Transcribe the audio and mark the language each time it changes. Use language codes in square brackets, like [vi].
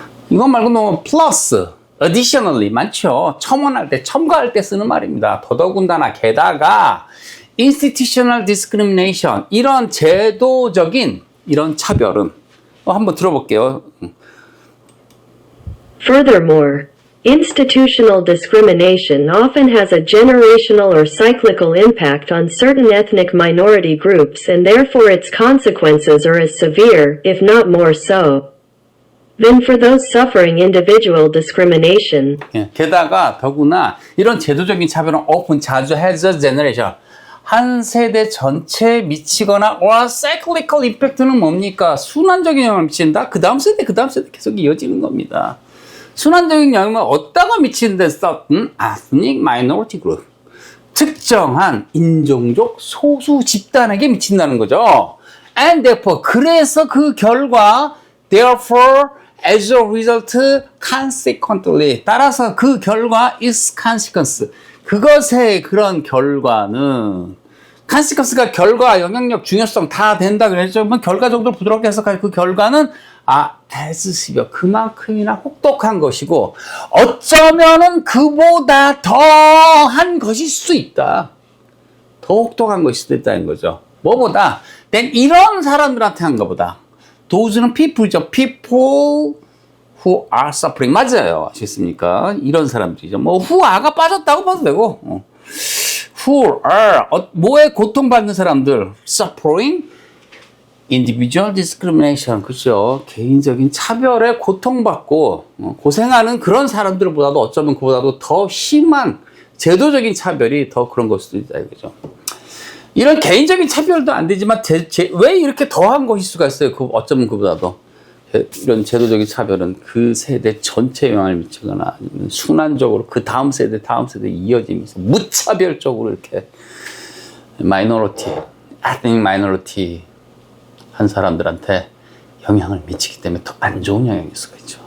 [ko] 이것 말고는 plus, additionally 많죠. 첨가할 때 쓰는 말입니다. 더더군다나 게다가 [en] institutional discrimination [ko] 이런 제도적인 이런 차별은 한번 들어볼게요. [en] Furthermore, institutional discrimination often has a generational or cyclical impact on certain ethnic minority groups and therefore its consequences are as severe, if not more so, than for those suffering individual discrimination. [ko] 게다가 더구나 이런 제도적인 차별은 often 자주 [en] has a generation [ko] 한 세대 전체에 미치거나 [en] or cyclical impact [ko] 는 뭡니까? 순환적인 영향을 미친다. 그 다음 세대 계속 이어지는 겁니다. 순환적인 영향을 어디다가 미치는데 [en] ethnic minority group [ko] 특정한 인종적 소수 집단에게 미친다는 거죠. [en] and therefore [ko] 그래서 그 결과 [en] therefore as a result consequently [ko] 따라서 그 결과 is consequence 그것의 그런 결과는 consequence가 결과, 영향력, 중요성 다 된다 그랬죠. 결과 정도로 부드럽게 해석할 그 결과는 [en] as severe [ko] 그만큼이나 혹독한 것이고 어쩌면은 그보다 더한 것일 수 있다. 더 혹독한 것일 수도 있다는 거죠. 뭐보다? 이런 사람들한테 한 것보다. [en] Those는 people이죠. People who are suffering. [ko] 맞아요. 아시겠습니까? 이런 사람들이죠. [en] who are [ko] 가 빠졌다고 봐도 되고. who are, 뭐에 고통받는 사람들. [en] suffering, individual discrimination. [ko] 그죠? 개인적인 차별에 고통받고, 고생하는 그런 사람들보다도 어쩌면 그보다도 더 심한 제도적인 차별이 더 그런 걸 수도 있다. 이거죠. 이런 개인적인 차별도 안 되지만 왜 이렇게 더한 것일 수가 있어요? 어쩌면 그보다도 이런 제도적인 차별은 그 세대 전체에 영향을 미치거나 아니면 순환적으로 그 다음 세대 이어지면서 무차별적으로 이렇게 [en] ethnic minority [ko] 한 사람들한테 영향을 미치기 때문에 더 안 좋은 영향일 수가 있죠.